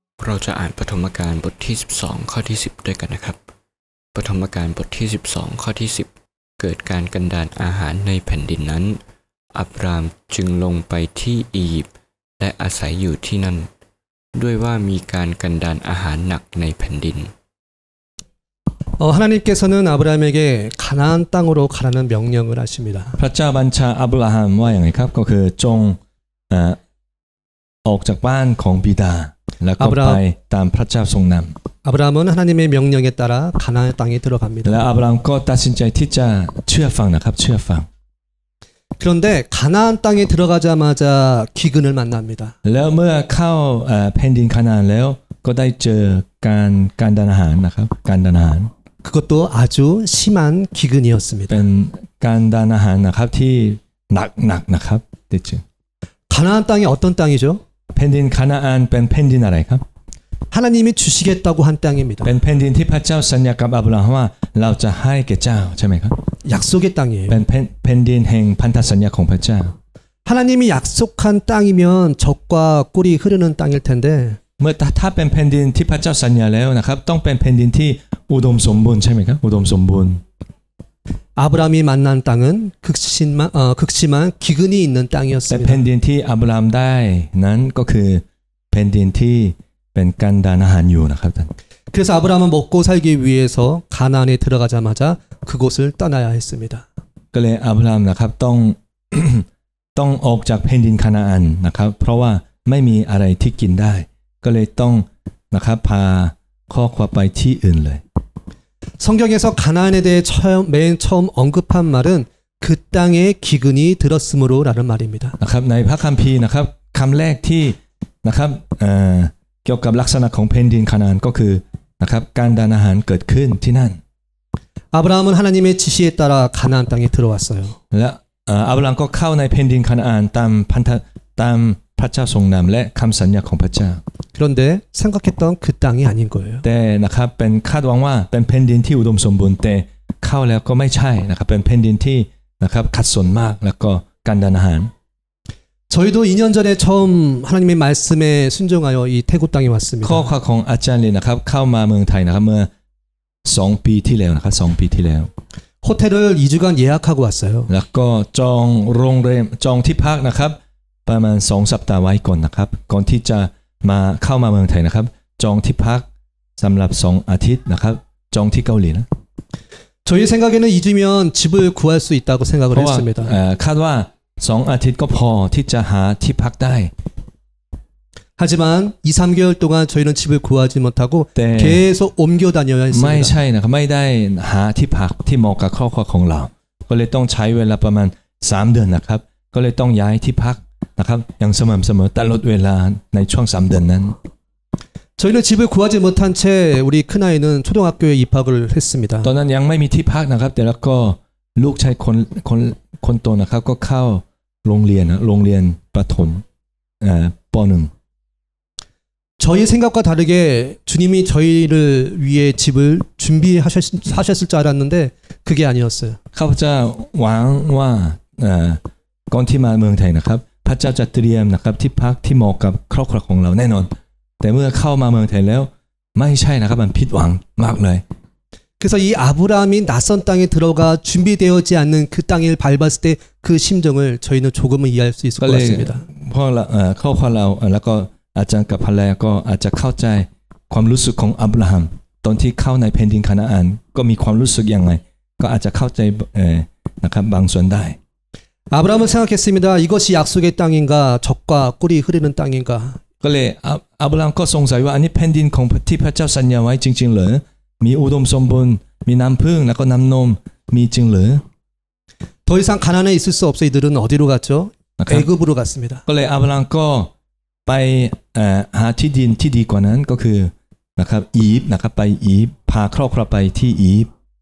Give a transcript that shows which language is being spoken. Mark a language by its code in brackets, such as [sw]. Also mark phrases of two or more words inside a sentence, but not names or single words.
[th] เราจะอ่านปฐมกาลบทที่12ข้อที่10ด้วยกันนะครับปฐมกาลบทที่12ข้อที่10เกิดการกันดารอาหารในแผ่นดินนั้นอับรามจึงลงไปที่อียิปต์และอาศัยอยู่ที่นั่นด้วยว่ามีการกันดารอาหารหนักในแผ่นดิน [ko] 하나님께서는 아브라함에게 가나안 땅으로 가라는 명령을 하십니다. [th] พระเจ้าบัญชาอับราฮัมว่าอย่างไรครับก็คือจงออกจากบ้านของบิดาแล้วก็ไปตามพระเจ้าทรงนำ [ko] 아브라함은 하나님의 명령에 따라 가나안 땅에 들어갑니다. [th] และอับราฮัมก็ตัดสินใจที่จะเชื่อฟังนะครับเชื่อฟัง [ko] 그런데 가나안 땅에 들어가자마자 기근을 만납니다. [th] แล้วเมื่อเข้าแผ่นดินคานาอันแล้วก็ได้เจอการดารอาหารนะครับการดารอาหาร [ko] 그것도 아주 심한 기근이었습니다. [th] เป็นการดารอาหารนะครับที่หนักนะครับได้เจอ [ko] 가나안 땅이 어떤 땅이죠? [th] แผ่นดินคานาอันเป็นแผ่นดินอะไรครับ [ko] 하나님이 주시겠다고 한 땅입니다. [th] เป็นแผ่นดินที่พระเจ้าสัญญากับอับราฮัมว่าเราจะให้แก่เจ้าใช่ไหมครับ [ko] 약속의 땅이에요. [th] เป็นแผ่นดินแห่งพันธสัญญาของพระเจ้า [ko] 하나님이 약속한 땅이면 젖과 꿀이 흐르는 땅일 텐데 [th] เมื่อถ้าเป็นแผ่นดินที่พระเจ้าสัญญาแล้วนะครับต้องเป็นแผ่นดินที่อุดมสมบูรณ์ใช่ไหมครับอุดมสมบูรณ์ [ko] 아브라함이 만난 땅은 극심한 기근이 있는 [th] แต่ [ko] 땅이었습니다. [th] แผ่นดินที่อับราฮัมได้นั้นก็คือแผ่นดินที่เป็นการดารอาหารอยู่นะครับท่าน [ko] 그래서 아브라함은 먹고 살기 위해서 가나안에 들어가자마자 그곳을 떠나야 했습니다. [th] ก็เลยอับราฮัมนะครับต้องออกจากแผ่นดินคานาอันนะครับเพราะว่าไม่มีอะไรที่กินได้ก็เลยต้องนะครับพาครอบครัวไปที่อื่นเลย [ko] 성경에서 가나안에 대해 맨 처음 언급한 말은 그 땅에 기근이 들었으므로라는 말입니다. [th] นะครับในพระคัมภีร์นะครับคำแรกที่นะครับเกี่ยวกับลักษณะของแผ่นดินคานาอันก็คือนะครับการดารอาหารเกิดขึ้นที่นั่น [ko] 아브라함은 하나님의 지시에 따라 가나안 땅에 들어왔어요. [th] และอับราฮัมก็เข้าในแผ่นดินคานาอันตามพระเจ้าทรงนำและคำสัญญาของพระเจ้า [ko] 그런데 생각했던 그 땅이 아닌 거예요. [th] แต่นะครับเป็นคาดหวังว่าเป็นแผ่นดินที่อุดมสมบูรณ์แต่เข้าแล้วก็ไม่ใช่นะครับเป็นแผ่นดินที่นะครับขัดสนมากแล้วก็การดารอาหาร [ko] 저희도 2년 전에 처음 하나님의 말씀에 순종하여 이 태국 땅에 왔습니다. [th] ข้อความของอาจารย์เลยนะครับเข้ามาเมืองไทยนะครับเมื่อ2 ปีที่แล้วนะครับ2 ปีที่แล้ว [ko] 호텔을 2주간 예약하고 왔어요. [th] แล้วก็จองโรงแรมจองที่พักนะครับประมาณ2 สัปดาห์ไว้ก่อนนะครับก่อนที่จะมาเข้ามาเมืองไทยนะครับจองที่พักสำหรับ2 อาทิตย์นะครับจองที่เกาหลีนะ [ko] 저희 생각에는 2주면 집을 구할 수 있다고 생각을 [th] เพราะว่า [ko] 했습니다. [th] คาดว่า2 อาทิตย์ก็พอที่จะหาที่พักได้ [ko] 하지만 2, 3개월 동안 저희는 집을 구하지 못하고 네. 계속 옮겨 다녀야 [th] ไม่ [ko] 했습니다. [th] ใช่นะครับไม่ได้หาที่พักที่เหมาะกับครอบครัวของเราก็เลยต้องใช้เวลาประมาณ3 เดือนนะครับก็เลยต้องย้ายที่พักนะครับอย่างสม่ำเสมอตลอดเวลาในช่วง3 เดือนนั้น [ko] 저희는 집을 구하지 못한 채 우리 큰아이는 초등학교에 입학을 했습니다. [th] ตอนนั้นยังไม่มีที่พักนะครับแต่แล้วก็ลูกชายคนโตนะครับก็เข้าโรงเรียนประถมป .1 [ko] 저희 생각과 다르게 주님이 저희를 위해 집을 준비하셨을 줄 알았는데 그게 아니었어요. [th] ข้าพเจ้าหวังว่าก่อนที่มาเมืองไทยนะครับพระเจ้าจะเตรียมนะครับที่พักที่เหมาะกับครอบครัวของเราแน่นอนแต่เมื่อเข้ามาเมืองไทยแล้วไม่ใช่นะครับมันผิดหวังมากเลย [ko] 그래서 이 아브라함이 낯선 땅에 들어가 준비되어지 않는 그 땅을 밟았을 때 그 심정을 저희는 조금은 이해할 수 있을 것 같습니다. [th] เพราะครอบครัวเราแล้วก็อาจารย์กับภรรยาก็อาจจะเข้าใจความรู้สึกของอับราฮัมตอนที่เข้าในแผ่นดินคานาอันก็มีความรู้สึกอย่างไรก็อาจจะเข้าใจนะครับบางส่วนได้ [ko] 아브라함은 생각했습니다. 이것이 약속의 땅인가 젖과 꿀이 흐르는 땅인가 [th] ก็เลยอับราฮัมก็สงสัยว่าอันนี้แผ่นดินของที่พระเจ้าสัญญาไว้จริงๆเหรอมีอุดมสมบูรณ์มีน้ำพึ่งแล้วก็น้ำนมมีจริงเหรอ [ko] 더 이상 가나안에 있을 수 없어 이들은 어디로 갔죠? 애굽으로 갔습니다. [th] ก็เลยอับราฮัมก็ไปหาที่ดินที่ดีกว่านั้นก็คือนะครับอียิปต์นะครับไปอียิปต์พาครอบครัวไปที่อียิปต์